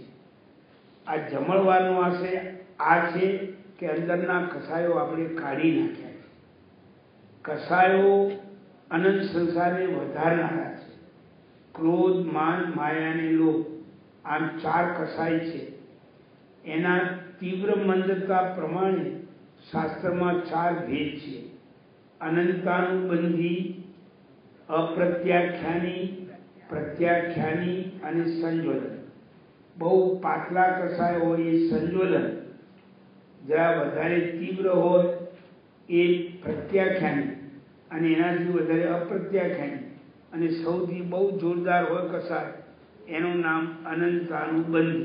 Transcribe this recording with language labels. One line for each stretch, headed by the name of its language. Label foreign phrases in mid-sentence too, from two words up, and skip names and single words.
Gujarati: આ જમણવારનો આશય આ છે કે અંદરના કસાયો આપણે કાઢી નાખ્યા છે। કસાયો અનંત સંસારને વધારનારા છે। ક્રોધ, માન, માયા અને લોભ આમ 4 કસાય છે। એના તીવ્ર મંદતા પ્રમાણે શાસ્ત્ર માં 4 ભેદ છે। અનંતાનુબંધી, અપ્રત્યાખ્યાની, પ્રત્યાખ્યાની અને સંજ્વલન। બહુ પાતળા કસાય હોય એ સંજ્વલન, જરા વધારે તીવ્ર હોય એ પ્રત્યાખ્યાની અને એનાથી વધારે અપ્રત્યાખ્યાની અને સૌથી બહુ જોરદાર હોય કસાય એનું નામ અનંતાનુબંધી।